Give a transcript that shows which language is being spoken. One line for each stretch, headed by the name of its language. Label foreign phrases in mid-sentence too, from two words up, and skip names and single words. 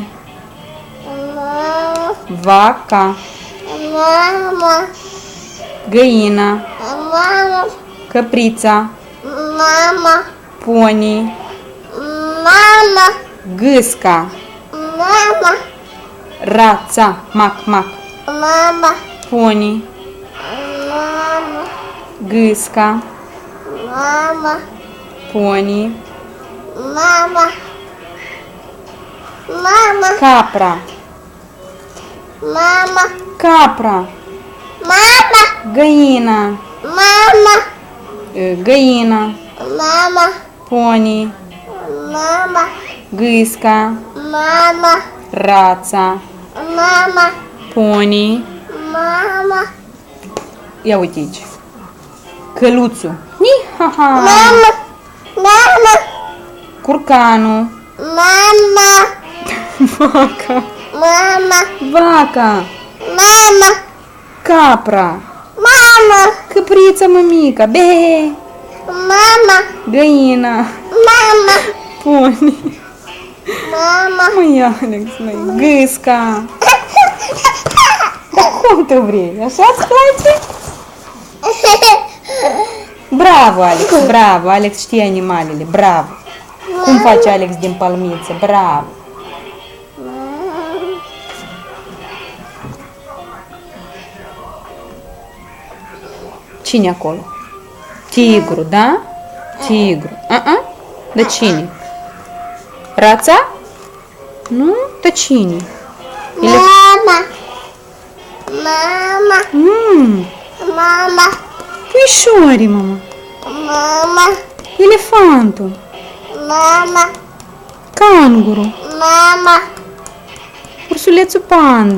Romanian: Mama. Vaca. Mama. Găina. Mama. Căprița. Mama. Pony. Mama. Gâsca. Mama. Rața. Mac, mac. Mama. Pony. Mama. Gâsca. Mama. Pony. Mama. Mama. Capra. Mama. Capra. Mama. Găina. Mama. Găina. Mama. Pony. Mama. Gâsca. Mama. Rața. Mama. Pony. Mama. Ia uite aici. Căluțul. Ni-ha-ha. Mama. Mama. Curcanul. Mama. Vaca. Mama. Vaca. Mama. Capra. Mama. Căprița mămica. Be. Mama. Găina. Mama. Pony. Mama. Măi, Alex, măi. Gâsca. Dar cum tu vrei? Așa-ți place? Bravo, Alex, bravo. Alex știe animalele. Bravo. Cum face Alex din palmiță? Bravo. Cine acolo? Tigru, da? Tigru. De cine? Rața? Nu? De cine? Mama. Mama. Mama. Puișorii, mama. Mama. Elefantul. Mama. Canguru. Mama. Ursulețul panda.